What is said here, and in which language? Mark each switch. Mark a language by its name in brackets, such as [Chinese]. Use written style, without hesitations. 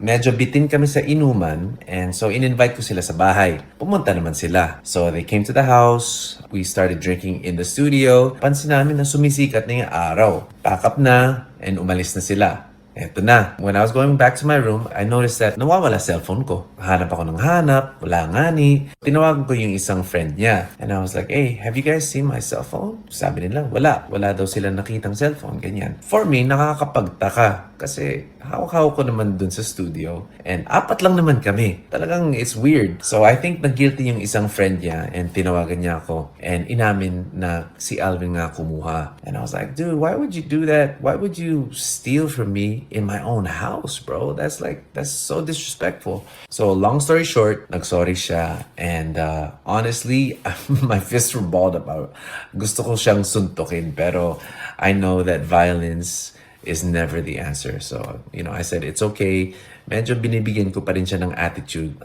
[Filipino] Medyo bitin kami sa inuman, and so in-invite ko sila sa bahay. Pumunta naman sila. [English] So they came to the house, we started drinking in the studio. [Filipino] Pansin namin na sumisikat na yung araw. Pack up na, and umalis na sila. Eto na. [English] When I was going back to my room, I noticed that [Filipino] nawawala [English] cellphone ko. [Filipino] Hanap ako ng hanap, wala nga ni. Tinawagan ko yung isang friend niya. [English] And I was like, hey, have you guys seen my cellphone? [Filipino] Sabi nila, wala. Wala daw sila nakitang cellphone, ganyan. [English] For me, [Filipino] nakakapagtaka. Kasi hawak-hawak ko naman dun sa studio. And 4 lang naman kami. Talagang [English] it's weird. So I think [Filipino] nag-guilty yung isang friend niya and tinawagan niya ako. And inamin na si Alvin nga kumuha. [English] And I was like, dude, why would you do that? Why would you steal from me in my own house, bro? That's so disrespectful. So long story short, [Filipino] nagsorry siya. [English] And honestly, my fists were balled about. [Filipino] Gusto ko siyang suntukin. Pero [English] I know that violence is never the answer. So, I said, it's okay. [Filipino] Medyo binibigyan ko pa rin siya ng attitude.